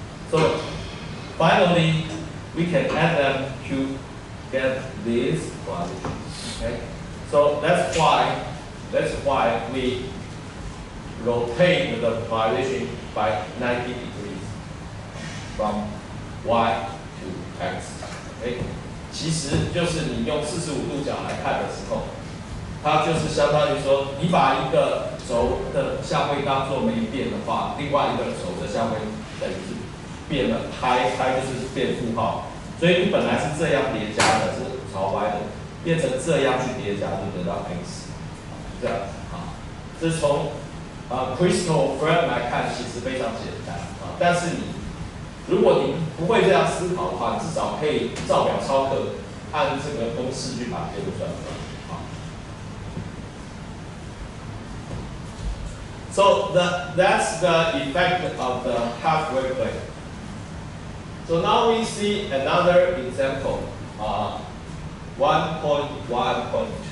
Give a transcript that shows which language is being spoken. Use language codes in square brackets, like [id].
[en] So finally, we can add them to get this polarization. Okay, so that's why we rotate the polarization by 90 degrees from y to x. [zh] Okay, 其实就是你用45度角来看的时候，它就是相当于说，你把一个轴的相位当做没变的话，另外一个轴的相位等于是变了派就是变负号，所以你本来是这样叠加的，是朝 y 的，变成这样去叠加就得到 x， 这样子啊。这是从crystal frame 来看，其实非常简单啊。但是如果你不会这样思考的话，你至少可以照表操课，按这个公式去把结果算出来。 [en] So that's the effect of the halfway plane. So now we see another example, 1.1.2.